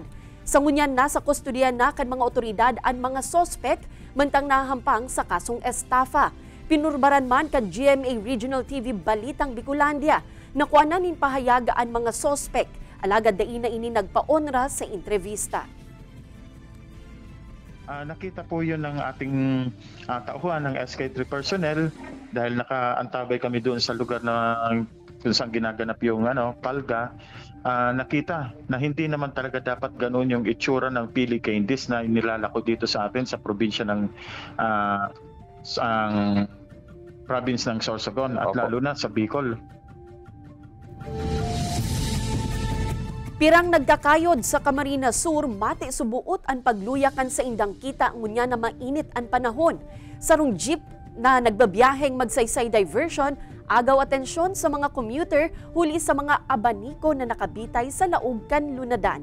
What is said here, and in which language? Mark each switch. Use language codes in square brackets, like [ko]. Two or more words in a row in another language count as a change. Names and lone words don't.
[bik] Sangunyan nasa kustodiya na kan mga otoridad ang mga sospek mantang nahampang sa kasong estafa. Pinurbaran man kan GMA Regional TV Balitang Bicolandia na kuanan nin pahayaga ang mga sospek. Alagad daina ini nagpaonra sa entrevista. [tl] Nakita po yun ng ating tauhan ng SK3 personnel dahil nakaantabay kami doon sa lugar na kung saan ginaganap yung palga. Nakita na hindi naman talaga dapat ganoon yung itsura ng pili candies na inilalako dito sa atin sa probinsya ng province ng Sorsogon at lalo na sa Bicol. [bik] Pirang nagkakayod sa Camarines Sur, mati subuot ang pagluyakan sa indang kita ngunya na mainit ang panahon. Sarong jeep na nagbabiyaheng magsaysay diversion, agaw atensyon sa mga commuter huli sa mga abaniko na nakabitay sa laog kan lunadan.